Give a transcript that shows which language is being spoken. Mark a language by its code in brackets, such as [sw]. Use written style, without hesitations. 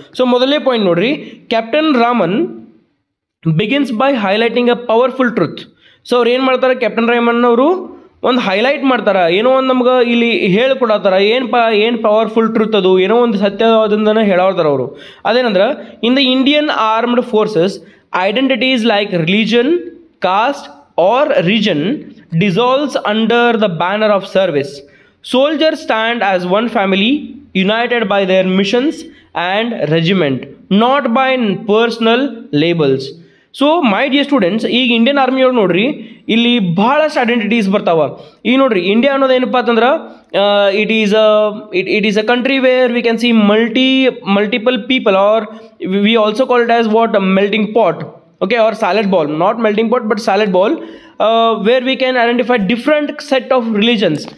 [kn] So ಮೊದಲನೇ point ನೋಡ್ರಿ, [en] Captain Raman begins by highlighting a powerful truth. [kn] So ಅವ್ರು ಏನು ಮಾಡ್ತಾರೆ, ಕ್ಯಾಪ್ಟನ್ ರಾಮನ್ ಅವರು ಒಂದು ಹೈಲೈಟ್ ಮಾಡ್ತಾರೆ, ಏನೋ ಒಂದು ನಮ್ಗೆ ಇಲ್ಲಿ ಹೇಳ್ಕೊಡತ್ತಾರ. ಏನು ಪವರ್ಫುಲ್ ಟ್ರುತ್ ಅದು, ಏನೋ ಒಂದು ಸತ್ಯವಾದದನ್ನು ಹೇಳೋರ್ತಾರೆ ಅವರು. [en] ಅದೇನಂದ್ರೆ, in the Indian armed forces identities like religion, caste, or region dissolves under the banner of service. Soldiers stand as one family, united by their missions and regiment, not by personal labels. So my dear students, [kn] ಈಗ Indian army ಒಳಗೆ ನೋಡ್ರಿ, ಇಲ್ಲಿ ಬಹಳಷ್ಟು identities ಬರ್ತಾವ. ಈಗ ನೋಡ್ರಿ, India ಅನ್ನೋದು ಏನಪ್ಪ ಅಂತಂದ್ರೆ [en] It is a country where we can see multiple people, or we also call it as what melting pot, okay, or salad ball, not melting pot but salad ball, where we can identify different set of religions.